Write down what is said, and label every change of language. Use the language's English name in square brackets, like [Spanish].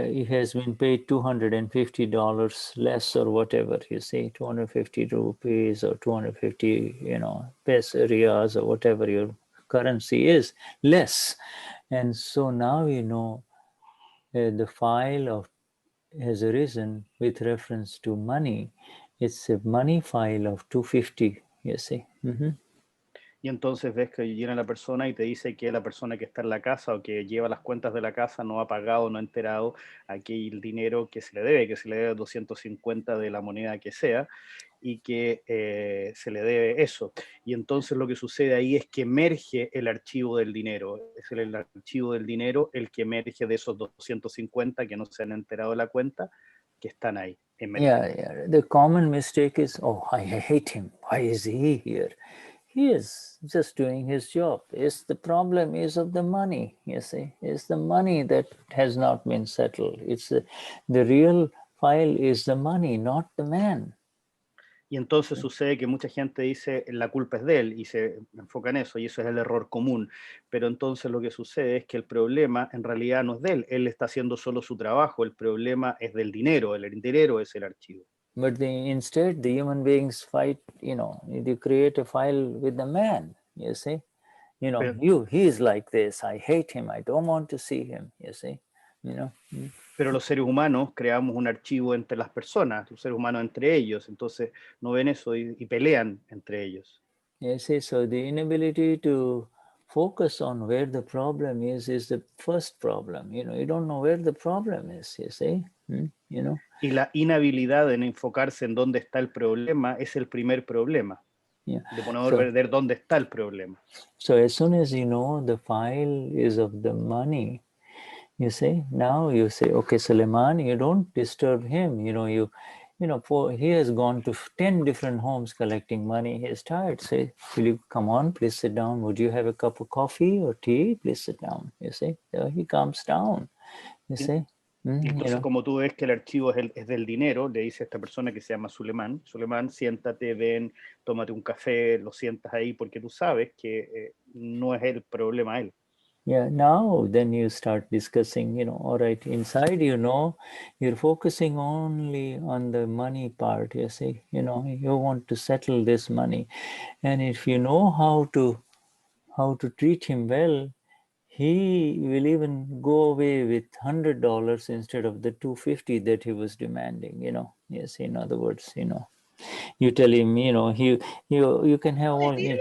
[English] has been paid $250 less or whatever, you see, 250 rupees or 250, you know, riyals or whatever your currency is, less. And so now, you know, the file has arisen with reference to money. It's a money file of 250, you see. [Spanish] Y entonces ves que viene la persona y te dice que la persona que está en la casa o que lleva las cuentas de la casa no ha pagado, no ha enterado aquí el dinero que se le debe 250 de la moneda que sea, y que se le debe eso. Y entonces lo que sucede ahí es que emerge el archivo del dinero. Es el archivo del dinero el que emerge de esos 250 que no se han enterado de la cuenta, que están ahí. [English] Yeah. The common mistake is, oh, I hate him. Why is he here? He is just doing his job. The problem is of the money, you see. It's the money that has not been settled. The real file is the money, not the man. [Spanish] Y entonces sucede que mucha gente dice la culpa es de él y se enfoca en eso, y eso es el error común. Pero entonces lo que sucede es que el problema en realidad no es de él está haciendo solo su trabajo, el problema es del dinero, el dinero es el archivo. [English] But instead, the human beings fight, they create a file with the man, you see. He is like this, I hate him, I don't want to see him, you see. [Spanish] Pero los seres humanos creamos un archivo entre las personas, los seres humanos entre ellos, entonces no ven eso y pelean entre ellos. [English] You see, so the inability to focus on where the problem is the first problem. You don't know where the problem is, you see. [Spanish] Y la inhabilidad en enfocarse en dónde está el problema es el primer problema. [English] Yeah. [Spanish] De poder ver dónde está el problema. [English] So as soon as you know the file is of the money, you see, now you say, okay, Suleiman, you don't disturb him. He has gone to 10 different homes collecting money. He is tired. Say, will you come on, please sit down. Would you have a cup of coffee or tea? Please sit down. You see, so he calms down. You see. [Spanish] Entonces, como tú ves que el archivo es del dinero, le dice a esta persona que se llama Suleiman, siéntate, ven, tómate un café, lo sientas ahí, porque tú sabes que no es el problema él. [English] Yeah, now then you start discussing, all right, inside, you're focusing only on the money part, you see, you want to settle this money. And if you know how to treat him well, he will even go away with $100 instead of the $250 that he was demanding, Yes, in other words, you tell him, you can have all.